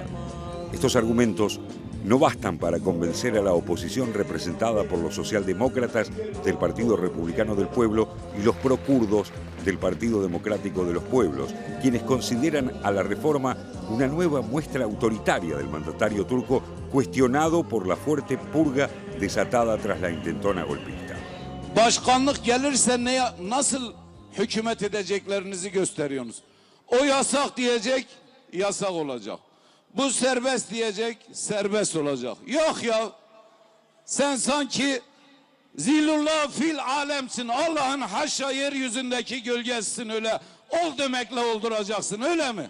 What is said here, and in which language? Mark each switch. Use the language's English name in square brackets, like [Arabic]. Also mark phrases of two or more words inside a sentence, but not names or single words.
[Spanish] Estos argumentos no bastan para convencer a la oposición representada por los socialdemócratas del Partido Republicano del Pueblo y los prokurdos del Partido Democrático de los Pueblos, quienes consideran a la reforma una nueva muestra autoritaria del mandatario turco, cuestionado por la fuerte purga desatada tras la intentona golpista. [Turkish] Başkanlık gelirse nasıl hükümet edeceklerinizi gösteriyorsunuz. O yasak diyecek, yasak olacak. Bu serbest diyecek, serbest olacak. Yok ya, sen sanki [Arabic] ظل الله في [Turkish] alemsin, Allah'ın haşa yeryüzündeki gölgesisin, öyle ol demekle olduracaksın, öyle mi?